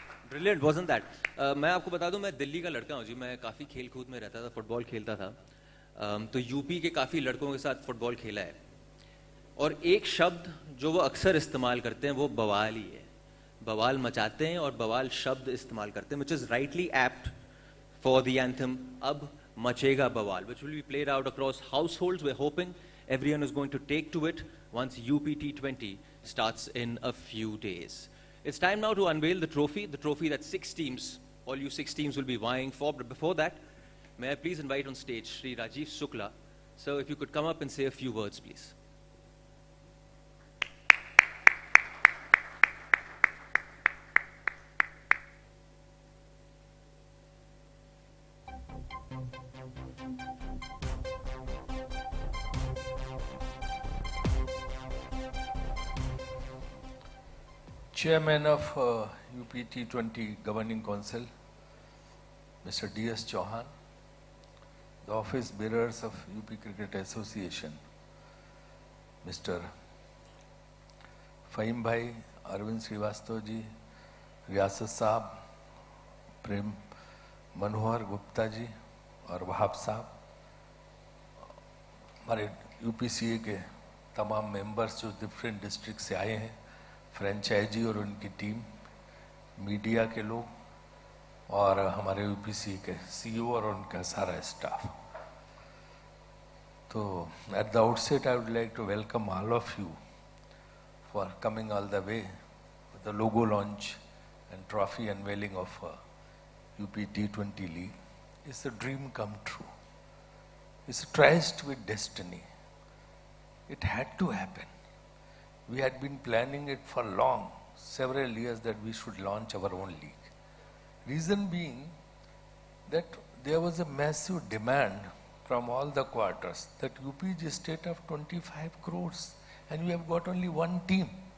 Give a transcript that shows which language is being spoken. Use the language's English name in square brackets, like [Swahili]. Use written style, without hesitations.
[English] Brilliant, wasn't that? [Hindi] मैं आपको बता दूं, मैं दिल्ली का लड़का हूं जी। मैं काफ़ी खेल कूद में रहता था, फुटबॉल खेलता था। तो यूपी के काफ़ी लड़कों के साथ फुटबॉल खेला है, और एक शब्द जो वो अक्सर इस्तेमाल करते हैं वो बवाल ही है। बवाल मचाते हैं और बवाल शब्द इस्तेमाल करते हैं, [English] which is rightly apt for the anthem [Hindi] अब मचेगा बवाल, [English] which will be played out across households. We're hoping everyone is going to take to it once UP T20 starts in a few days. It's time now to unveil the trophy that 6 teams, all you 6 teams will be vying for. But before that, may I please invite on stage Shri Rajiv Shukla. So if you could come up and say a few words, please. Chairman of UP T20 Governing Council, Mr. D.S. Chauhan, the office bearers of UP Cricket Association, Mr. [Hindi] Fahim Bhai, Arvind Srivastav ji, Riyasat Saab, Prem Manohar Gupta ji और वहाब साहब, हमारे UPCA के तमाम members जो different district से आए हैं, franchise और उनकी टीम, मीडिया के लोग और हमारे यूपीसी के सीईओ और उनका सारा स्टाफ। [English] तो at the outset I would like to welcome all of you for coming all the way the logo launch and trophy unveiling of UP T20 लीग। It's a dream come true, it's tryst with destiny, it had to happen. We had been planning it for long, several years, that we should launch our own league. Reason being that there was a massive demand from all the quarters that UP is a state of 25 crores and we have got only one team.